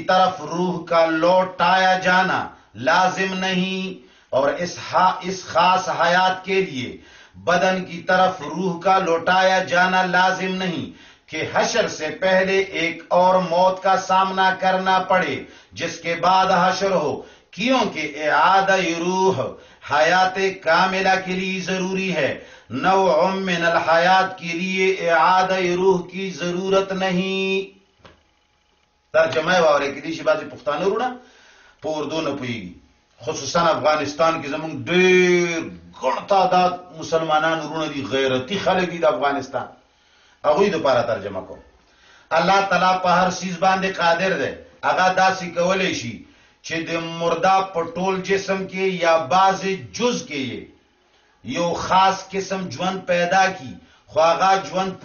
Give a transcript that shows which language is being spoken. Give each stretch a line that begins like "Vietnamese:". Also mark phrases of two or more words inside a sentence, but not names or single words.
Urdu: طرف روح کا لوٹایا جانا لازم نہیں، اور اس خاص حیات کے لیے بدن کی طرف روح کا لوٹایا جانا لازم نہیں کہ حشر سے پہلے ایک اور موت کا سامنا کرنا پڑے جس کے بعد حشر ہو، کیونکہ اعادہ روح حیات کاملہ کے لیے ضروری ہے،
Arabic: نوع من الحیات
Urdu: کے لیے اعادہ روح کی ضرورت نہیں۔
Pashto: ترجمہ واورے کی دیشی بازی پختانه رونا په اردو نه پوهیږي، خصوصا افغانستان کې زمونږ ډېر ګڼ تعداد مسلمانان ورونه دي، غیرتي خلک دي د افغانستان، هغوی دپاره ترجمه کوم۔ الله تعالی په هر څیز باندې قادر دی، هغه داسې کولی شي چې د مرده په ټول جسم کې یا بعض جز کې یو خاص قسم ژوند پیدا کی، خو هغه ژوند